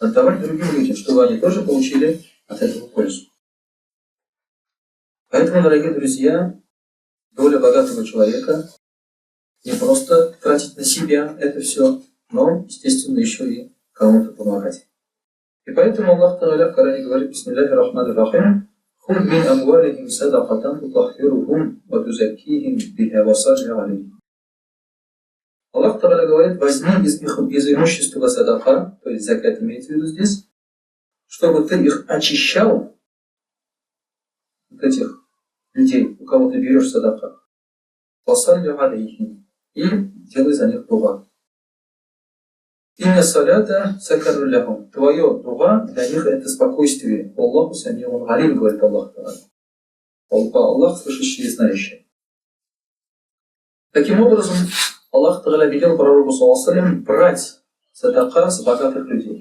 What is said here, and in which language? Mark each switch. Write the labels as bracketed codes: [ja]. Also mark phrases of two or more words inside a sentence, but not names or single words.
[ru] отдавать другим людям, чтобы они тоже получили от этого пользу. Поэтому, дорогие друзья, доля богатого человека не просто тратить на себя это все, но, естественно, еще и кому-то помогать. И поэтому Аллах Та'аля в Коране говорит: [ar] «بسم الله الرحمن الرحيم خذ من أموالهم صدقة تطهرهم وتزكيهم بها وصل عليهم». [ru] Аллах Та'аля говорит: возьми из имущества садака, то есть закат имеется в виду здесь, чтобы ты их очищал, вот этих людей, у кого ты берешь садака, [ar] وصل عليهم, [ru] и делай за них дуа. [ar] إن صلاتك سكن لهم. [ru] Твое дуа для них это спокойствие. [ar] الله سميع عليم, [ru] говорит Аллах Та'аля. Аллах слышащий и знающий. Таким образом, Аллах Та'аля велел пророку саллаллаху брать садака с богатых людей.